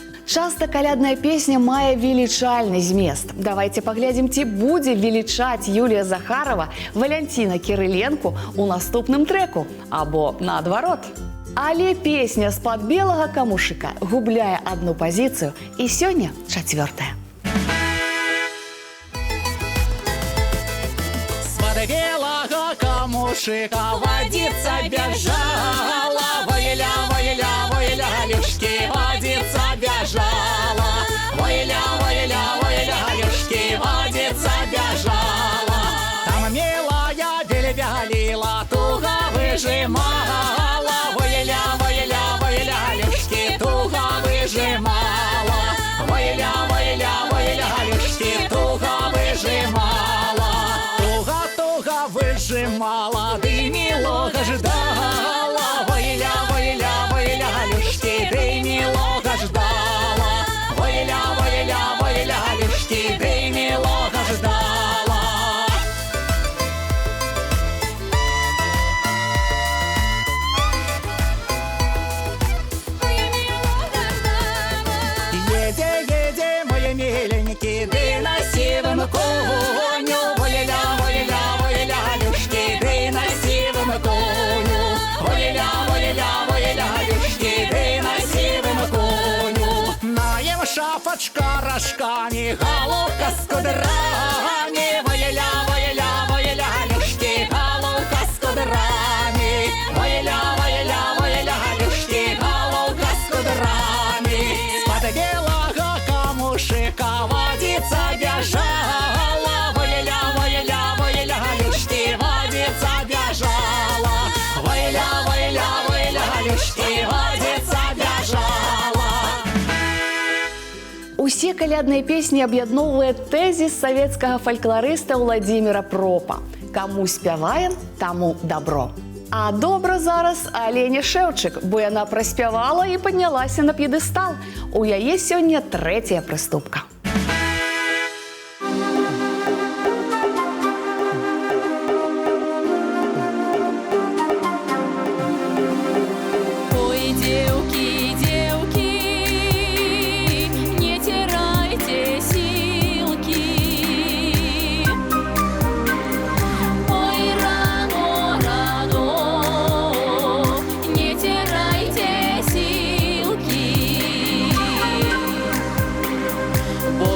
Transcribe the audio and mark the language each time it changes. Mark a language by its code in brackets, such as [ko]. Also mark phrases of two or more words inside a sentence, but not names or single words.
[be] Часта калядная песня мае велічальны змест. Давайте паглядзім, ці будзе велічаць Юлія Захарова Валянціна Кірыленку ў наступным трэку, або наадварот. Але песня з-пад белага камушыка губляе адну пазіцыю, і сёння 4-я. [ru] С-под белого камушика водица бежала, войля, войля, войля, люшки, водица бежала, войля, войля, войля, люшки, водица бежала. Там милая бельбялила, туго выжимала, войля, войля, войля, люшки, туго выжимала, войля, войля, войля, люшки, туго выжимала, туго выжимала, ты милого ждала, войля, войля, войля, люшки, ты милого ждала, войля, войля, войля, люшки, ты милого ждала. Еде, мои миленькие, ты на сивом коню, войля, войля, войля, люшки, ты на сивом коню, войля, войля, войля, люшки, ты на сивом коню. Наем шапочка рожками, головка с кудрами, войля, войля, войля, люшки, головка с кудрами, войля, войля, войля, люшки, головка с кудрами. С-под белого камушика водица бежала, войля, войля, войля, люшки, водица бежала, войля, войля, войля, люшки, водица бежала. [be] Усе калядныя песні аб'ядноўвае тэзіс савецкага фалькларыста Владзіміра Пропа. Каму спяваем, таму дабро. А добра зараз Алені Шэўчык, бо яна праспявала і паднялася на п'едэстал. У яе сёння 3-я прыступка. [ru] Ой, девки, девки, не теряйте силки. Ой, рано, рано, не теряйте силки.